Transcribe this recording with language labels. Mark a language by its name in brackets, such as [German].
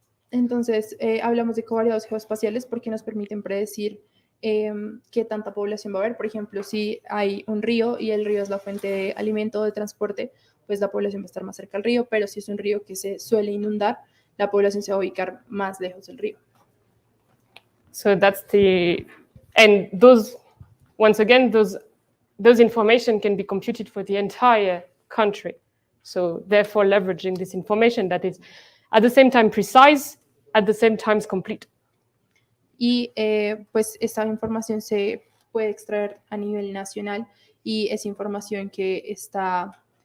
[Spanish] Entonces, hablamos de covariados geoespaciales porque nos permiten predecir qué tanta población va a haber. Por ejemplo, si hay un río y el río es la fuente de alimento o de transporte, pues la población va a estar más cerca del río, pero si es un río que se suele inundar, la población se va a ubicar más lejos del río. [English] So that's and those, once again, those information can be computed for the entire country. So therefore leveraging this information that is at the same time precise, at the same time complete. [Spanish] Y pues esta información se puede extraer a nivel nacional y es información que está